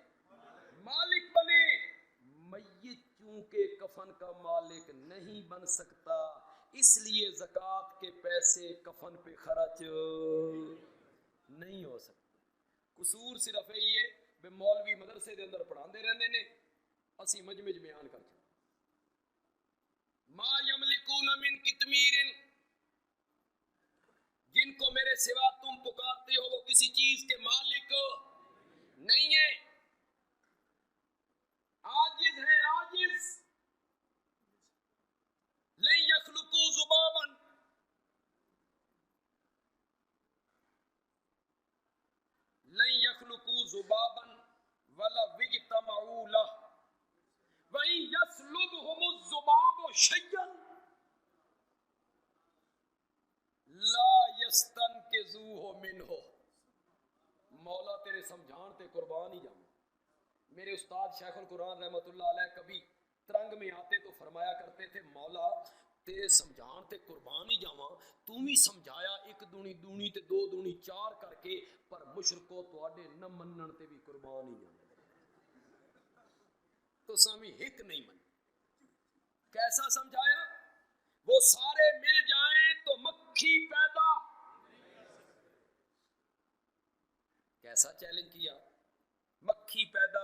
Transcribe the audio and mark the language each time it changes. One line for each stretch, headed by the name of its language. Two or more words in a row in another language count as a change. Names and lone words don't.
Urdu: مالک بنے۔ میت چونکہ کفن کا مالک نہیں بن سکتا، اس لیے زکوٰۃ کے پیسے کفن پہ خرچ نہیں ہو سکتے۔ قصور صرف یہی ہے
Punjabi: بے مولوی مدرسے دے اندر پڑھاندے رہندے نے، اسی مجمع بیان کر کے
Arabic: ما یملکون من قطمیر،
Urdu: جن کو میرے سوا تم پکارتے ہو وہ کسی چیز کے مالک نہیں ہے، عاجز ہے، عاجز۔
Arabic: لن یخلقوا ذبابا، لن یخلقوا ذبابا ولو اجتمعوا له وَإِن يَسْلُبْهُمُ الذُّبَابُ شَيْئًا لَا يَسْتَنْقِذُوهُ مِنْهُ۔
Punjabi: مولا تیرے سمجھان تے قربان ہی جاؤں۔
Urdu: میرے استاد شیخ القرآن
Arabic: رحمۃ اللہ علیہ
Urdu: کبھی ترنگ میں آتے تو فرمایا کرتے تھے
Punjabi: مولا تیرے سمجھان تے قربان ہی جاواں، تو بھی سمجھایا ایک دونی دونی تے دو دونی چار کر کے، پر مشرکو تواڈے نہ منن تے بھی قربان ہی جاواں، تو سامی ہک نہیں من۔
Urdu: کیسا سمجھایا؟ وہ سارے مل جائیں تو مکھی پیدا. کیسا چیلنج کیا؟ مکھی پیدا.